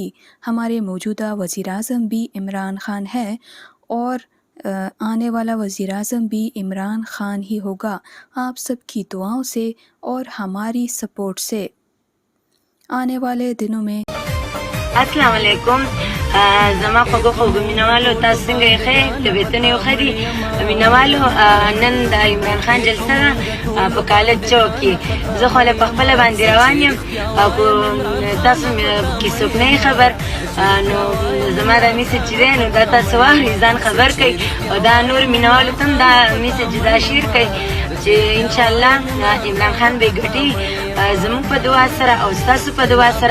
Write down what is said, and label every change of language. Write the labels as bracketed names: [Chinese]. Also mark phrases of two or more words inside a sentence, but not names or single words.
[Urdu] ہمارے موجودہ وزیر اعظم بھی عمران خان ہے اور آنے والا وزیر اعظم بھی عمران خان ہی ہوگا. آپ سب کی دعاؤں سے اور ہماری سپورٹ سے آنے والے دنوں میں [Arabic] السلام علیکم. [Pashto] زما خوږو مینوالو، تاسو څنګه یې؟ ښه طبیعتونه یې ښه دي مینوالو؟ نن د عمران خان جلسه ده په کالج چوک کې. زه خو له پخپله باندې روان یم او تاسو کې څوک نه خبر، نو زما دا میسج چې دی نو دا تاسو واورئ، ځان خبر کړئ او دا نور مینوالو ته هم دا میسج دا شیر کړئ چې انشاءالله عمران خان به ګټي زموږ په دعا سره او ستاسو په دعا سره.